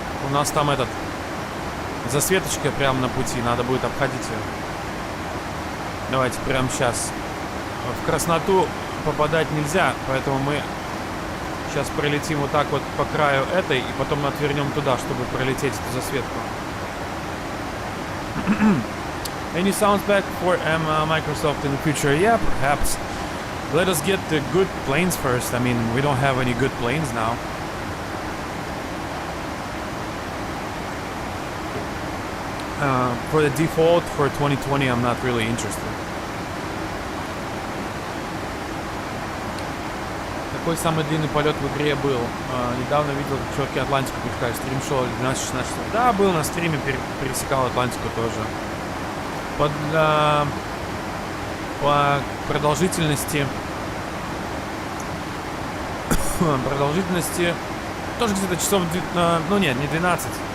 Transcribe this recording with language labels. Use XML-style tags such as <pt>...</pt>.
<ru>У нас там этот засветочка прямо на пути, надо будет обходить ее. Давайте прямо сейчас. В красноту попадать нельзя, поэтому мы сейчас пролетим вот так вот по краю этой и потом отвернем туда, чтобы пролететь эту засветку.</ru> <en>Any sounds back for Microsoft in the future? Yeah, perhaps. Let us get the good planes first. I mean, we don't have any good planes now. For the default for 2020, I'm not really interested.</en> <ru>Какой самый длинный полет в игре был? Недавно видел, как чуваки Атлантику пересекали. Стрим шел 12-16. Да, был на стриме, пересекал Атлантику тоже. по продолжительности тоже где-то часов, ну нет, не 12.</ru>